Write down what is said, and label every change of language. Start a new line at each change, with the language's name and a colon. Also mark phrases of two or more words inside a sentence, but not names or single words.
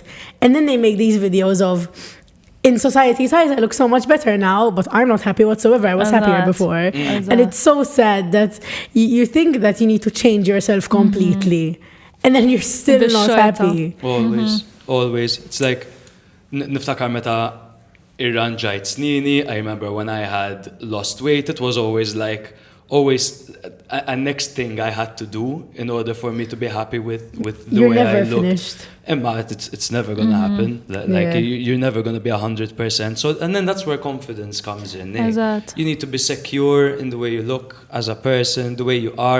English: And then they make these videos of, in society's eyes, I look so much better now, but I'm not happy whatsoever. I was happier before. And it's so sad that you think that you need to change yourself completely. And then you're still not happy. Always. It's like,
Maltese: niftakar meta irranġajt snini.
English: I remember when I had lost weight, it was always a next thing I had to do in order for me to be happy with the way I looked. Finished. But it's never going to happen. You're never going to be 100%. So, and then that's where confidence comes in. You need to be secure in the way you look as a person, the way you are.